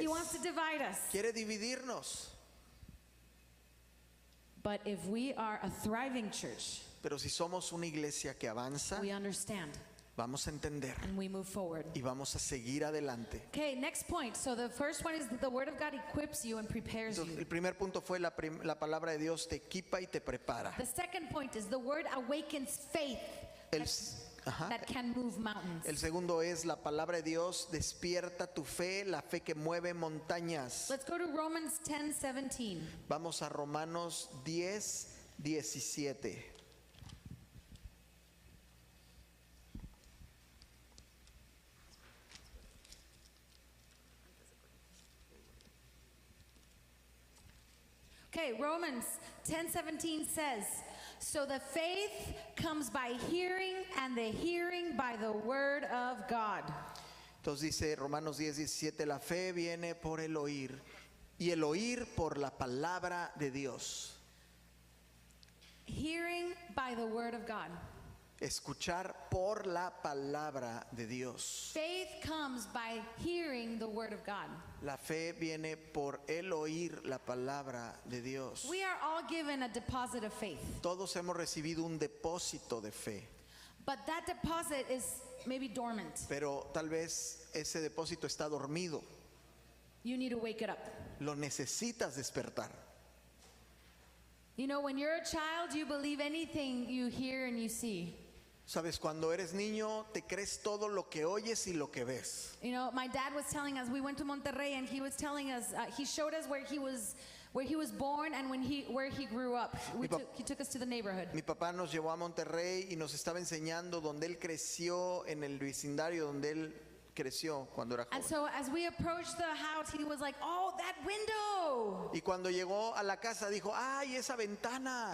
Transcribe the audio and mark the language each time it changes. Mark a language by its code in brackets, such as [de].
[en] He wants to divide us. [es] Quiere dividirnos. [en] But if we are a thriving church, [es] Pero si somos una iglesia que avanza, [en] we understand [es] vamos a entender [en] and we move forward. [es] y vamos a seguir adelante. [en] Okay, next point. So the first one is that the word of God equips you and prepares [es] Entonces, [en] you. [es] el primer punto fue la palabra de Dios te equipa y te prepara. [en] The second point is the word awakens faith [es] El, ajá. [en] that can move mountains. [es] El segundo es la palabra de Dios despierta tu fe, la fe que mueve montañas. [en] Let's go to Romans 10:17. [es] Vamos a Romanos 10:17. [en] Okay, Romans 10:17 says, so the faith comes by hearing and the hearing by the word of God. [es] Entonces dice Romanos 10:17, la fe viene por el oír y el oír por la palabra de Dios. [en] Hearing by the word of God. [es] Escuchar por la palabra de Dios. [en] Faith comes by hearing the word of God. [es] La fe viene por el oír la palabra de Dios. [en] We are all given a deposit of faith, [es] Todos hemos recibido un depósito de fe, [en] but that deposit is maybe dormant. [es] pero tal vez ese depósito está dormido. [en] You need to wake it up. [es] Lo necesitas despertar. [en] You know, when you're a child, you believe anything you hear and you see. [es] Sabes, cuando eres niño te crees todo lo que oyes y lo que ves. [en] You know, my dad was telling us, we went to Monterrey and he was telling us, he showed us where he was born and where he grew up. He took us to the neighborhood. [es] Mi papá nos llevó a Monterrey y nos estaba enseñando donde él creció, en el vecindario donde él creció cuando era [en] And [es] joven. [en] so as we approached the house, he was like, oh, that window. [es] Y cuando llegó a la casa dijo, ay, esa ventana.